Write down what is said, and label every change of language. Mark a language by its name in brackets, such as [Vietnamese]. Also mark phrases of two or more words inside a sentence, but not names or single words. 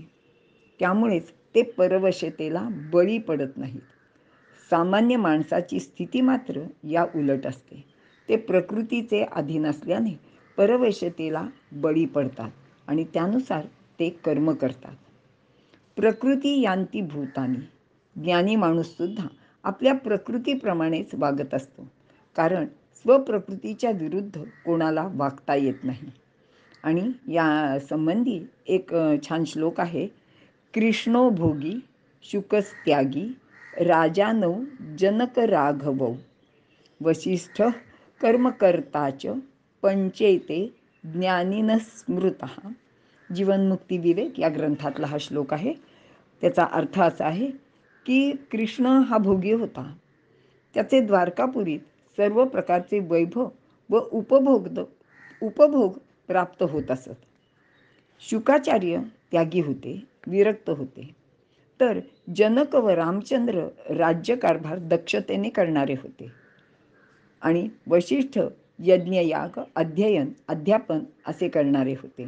[Marathi] त्यामुळेच ते परवशतेला बळी पडत नाहीत. सामान्य माणसाची स्थिती मात्र या उलट असते. ते प्रकृतीचे अधीन असल्याने परवशतेला बळी पडतात आणि त्यानुसार ते कर्म करतात. [Sanskrit] प्रकृती यान्ति भूतानी. [Marathi] ज्ञानी माणूससुद्धा आपल्या प्रकृतीप्रमाणेच वागत असतो, कारण स्वप्रकृतीच्या विरुद्ध कोणाला वागता येत नाही. आणि या संबंधी एक छान श्लोक आहे. [Sanskrit] कृष्णो भोगी शुकस्त्यागी राजानौ जनक राघवौ वसिष्ठ कर्मकर्ताच पंचेते ज्ञानिनः स्मृतः. [Marathi] जीवनमुक्ती विवेक या ग्रंथातला हा श्लोक आहे. त्याचा अर्थ असा आहे की कृष्ण हा भोगी होता. त्याचे द्वारकापुरीत सर्व प्रकारचे वैभव व उपभोग प्राप्त होत असत. शुकाचार्य त्यागी होते, विरक्त होते, तर जनक व रामचंद्र राज्यकारभार दक्षतेने करणारे होते आणि वशिष्ठ यज्ञयाग, अध्ययन, अध्यापन असे करणारे होते.